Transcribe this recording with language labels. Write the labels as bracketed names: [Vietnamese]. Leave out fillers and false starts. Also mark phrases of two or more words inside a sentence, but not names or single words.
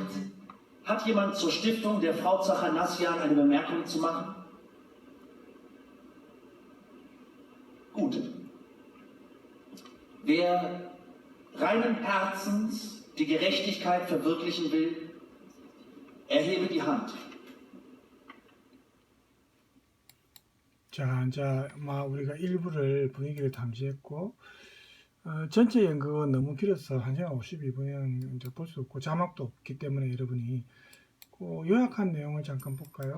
[German] Hat jemand zur Stiftung der Frau Zachanassian eine Bemerkung zu machen? Gut. Wer reinen Herzens die Gerechtigkeit verwirklichen will, erhebe die Hand. [Korean] 자, 이제 우리가 일부를 분위기를 담지했고 전체 연극은 너무 길어서 1시간 52분은 이제 볼 수 없고 자막도 없기 때문에 여러분이 그 요약한 내용을 잠깐 볼까요?